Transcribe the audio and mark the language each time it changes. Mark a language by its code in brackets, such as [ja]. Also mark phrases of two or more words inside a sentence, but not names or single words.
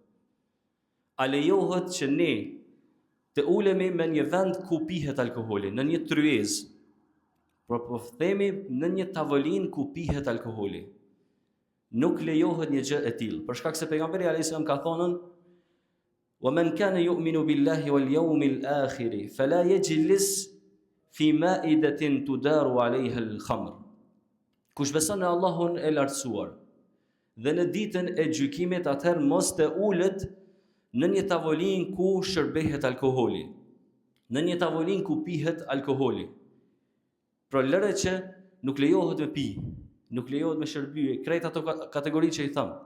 [sq] A lejohet që ne të ulemi me një vend ku pihet alkoholi, në një tryezë, po themi në një tavolinë ku pihet alkoholi. Nuk lejohet një gjë e tillë, për shkak se pejgamberi [ar] عليه السلام [sq] ka thënë: [ar] "ومن كان يؤمن بالله واليوم الآخر فلا يجلس في مائدة تدار عليها الخمر." [sq] Kush beson në Allahun e lartësuar dhe në ditën e gjykimit, atëherë mos të ulet në një tavolinë ku shërbehet alkoholi, në një tavolinë ku pihet alkoholi. Pra lëre që nuk lejohet me pi, nuk lejohet me shërbye, krejt ato kategori që i tham.